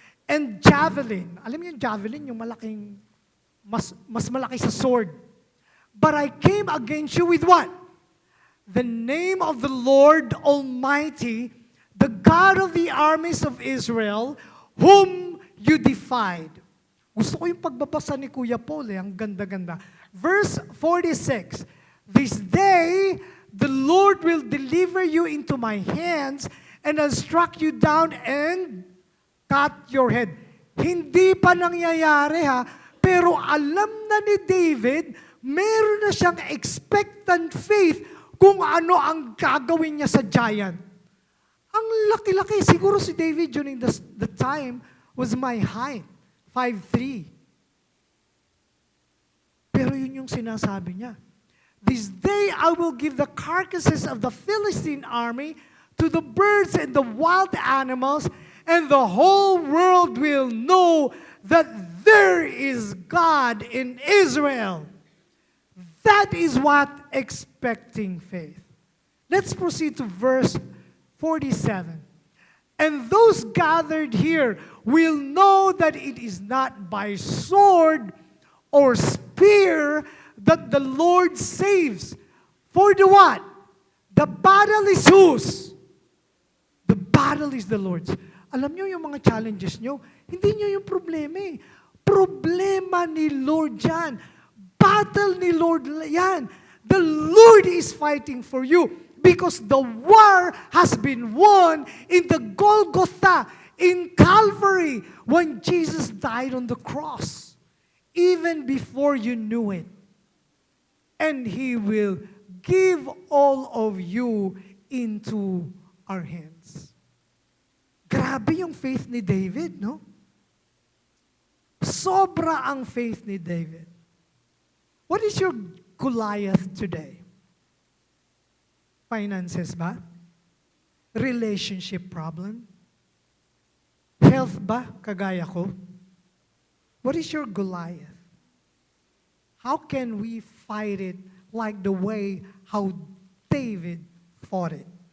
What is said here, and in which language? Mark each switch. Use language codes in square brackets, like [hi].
[tl] and javelin. Alam niyo yung javelin, yung malaking, mas malaki sa sword. [en] But I came against you with what? The name of the Lord Almighty, the God of the armies of Israel, whom you defied. [tl] Gusto ko yung pagbabasa ni Kuya Paul, ang ganda-ganda. [en] Verse 46, this day the Lord will deliver you into my hands, and I'll strike you down and cut your head. [tl] Hindi pa nangyayari pero alam na ni David, meron na siyang expectant faith kung ano ang gagawin niya sa giant. Ang laki-laki. Siguro si [en] David during the time was my height, 5'3". [tl] Pero yun yung sinasabi niya. [en] This day I will give the carcasses of the Philistine army to the birds and the wild animals, and the whole world will know that there is God in Israel. That is what expecting faith. Let's proceed to verse 47. And those gathered here will know that it is not by sword or spear that the Lord saves. For the what? The battle is whose? The battle is the Lord's. [tl] Alam niyo yung mga challenges niyo, hindi niyo yung problema eh. Problema ni Lord yan. Battle ni Lord yan. [en] The Lord is fighting for you because the war has been won in the Golgotha, in Calvary, when Jesus died on the cross, even before you knew it. And He will give all of you into our hands. [tl] Grabe yung faith ni David, no? Sobra ang faith ni David. [en] What is your Goliath today? [tl] Finances ba? Relationship problem? Health ba? Kagaya ko? [en] What is your Goliath? How can we fight it like the way how David fought it?